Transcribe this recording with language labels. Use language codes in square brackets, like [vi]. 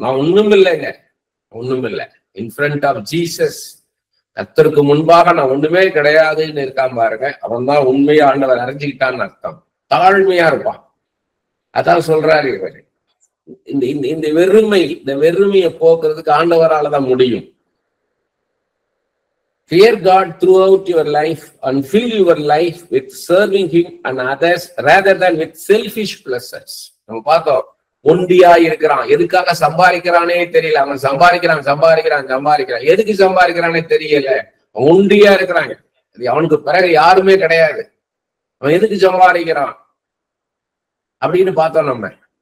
[ta] நான் ஒண்ணும் இல்லைங்க, ஒண்ணும் இல்லை. [en] in front of Jesus, [ta] கர்த்தருக்கு முன்பாக நான் ஒண்ணுமே கிடையாதுன்னு இருக்கான் பாருங்க, அவன் தான் உண்மையா ஆண்டவர் அறிஞ்சுக்கிட்டான்னு அர்த்தம். தாழ்மையா இருப்பான். அதான் சொல்றாரு இவர். இந்த வெறுமையை போக்குறதுக்கு ஆண்டவரால தான் முடியும். [en] Fear God throughout your life and fill your life with serving Him and others rather than with selfish pleasures. [ta] நம்ம பார்த்தோம், ஒண்டியா இருக்கிறான், எதுக்காக சம்பாதிக்கிறானே தெரியல. அவன் சம்பாதிக்கிறான், எதுக்கு சம்பாதிக்கிறானே தெரியல. அவன் ஒண்டியா இருக்கிறாங்க, அவனுக்கு பிறகு யாருமே கிடையாது. அவன் எதுக்கு சம்பாதிக்கிறான் அப்படின்னு பார்த்தோம் நம்ம.